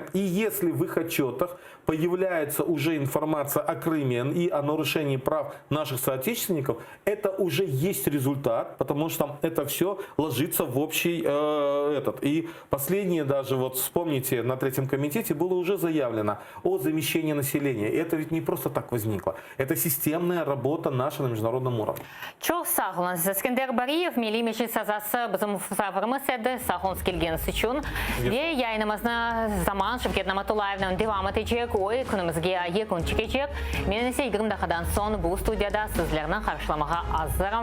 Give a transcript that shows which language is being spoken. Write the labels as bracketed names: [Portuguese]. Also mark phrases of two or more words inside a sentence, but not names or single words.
[Russian] И если в их отчетах появляется уже информация о Крыме и о нарушении прав наших соотечественников, это уже есть результат, потому что это все ложится в общий этот. И последнее даже, вот вспомните, на третьем комитете было уже заявлено о замещении перемещение населения. Это ведь не просто так возникло. Это системная работа наша на международном уровне. [Crimean Tatar] Çok sağ olun. Eskender Bariyev Milli Meclis Azası bizim misafirimiz edi. Sağ olun gelgeniz için. Ve yayınımızda zaman Şevket Namatullayev'den devam edecek. O ekonomimizge yakın çıkacak. Men ise 20 dakikadan sonra bu stüdyada sizlerden karşılamaya hazırım.